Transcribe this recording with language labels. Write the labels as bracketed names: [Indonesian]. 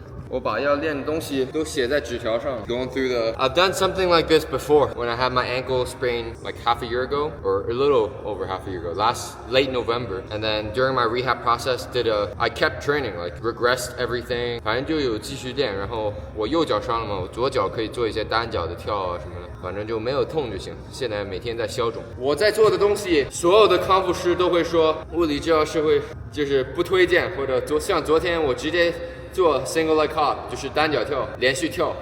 [Chinese] 我把要练的东西都写在纸条上。 [English] Going through I've done something like this before when I had my ankle sprained like half a year ago, or a little over half a year ago, late November. And then during my rehab process, I kept training, like regressed everything. [Chinese] 反正就有继续练，然后我右脚伤了嘛，我左脚可以做一些单脚的跳啊什么的，反正就没有痛就行。现在每天在消肿。我在做的东西，所有的康复师都会说，物理治疗师会就是不推荐，或者像昨天我直接做 [English] single leg hop， [Chinese] 就是单脚跳，连续跳。